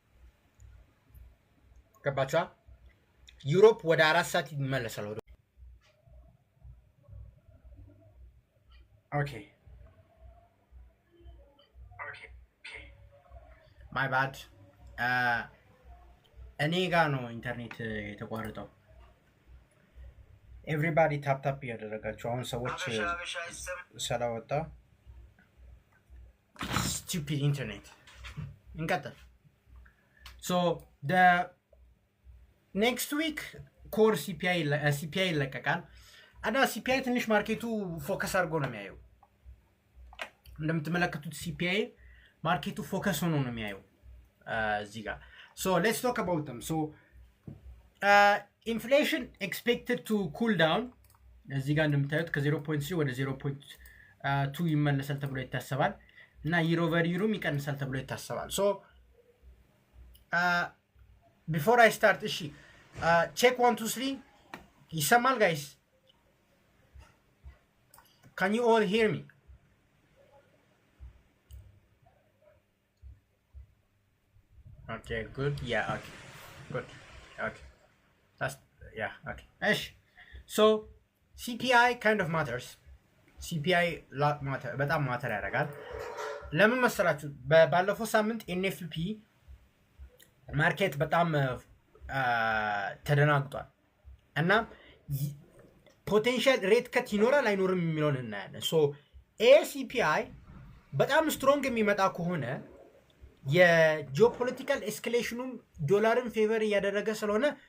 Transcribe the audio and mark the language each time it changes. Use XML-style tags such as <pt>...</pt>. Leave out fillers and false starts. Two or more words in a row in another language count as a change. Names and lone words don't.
<am>ገባችኋ ዩሮፕ ወደ 4 ሰዓት ይመለሳል ወደ</am> <en>okay my bad</en> <am>እኔ ጋር ነው ኢንተርኔት የተቋረጠው</am> <en>everybody tap tap</en> <am>ያደረጋችሁ አሁን ሰዎች ሰላወጣ</am> <en>stupid internet እንቀጥል so the next week core CPI</en> <am>ይለቀቃል እና</am> <en>CPI ትንሽ</en> <am>ማርኬቱ ፎከስ አድርጎ ነው የሚያየው እንደምትመለከቱት CPI ማርኬቱ ፎከስ ሆኖ ነው የሚያየው እዚህ ጋር</am> <en>so let's talk about them so inflation expected to cool down</en> <am>እዚህ ጋር እንደምታዩት ከ0.3 ወደ 0.2 ይመለሳል ተብሎ ይታሰባል እና</am> <en>year over year</en> <am>ይቀንሳል ተብሎ ይታሰባል so</am> <en>before I start እሺ check 1 2 3 ይሰማል guys can you all hear me okay good yeah okay good okay that's yeah okay ish so CPI kind of matters CPI lot matter</en> <am>በጣም ማተር ያደርጋል ለምን መሰላችሁ ባለፈው ሳምንት NFP ማርኬት በጣም ተደናግጧል እና</am> <en>potential rate cut</en> <am>ይኖራል አይኖርም የሚለውን እናያለን ሶ ACPI በጣም ስትሮንግ የሚመጣ ከሆነ የጂኦፖለቲካል ኤስካሌሽኑም ዶላርን ፌቨር ያደረገ ስለሆነ</am>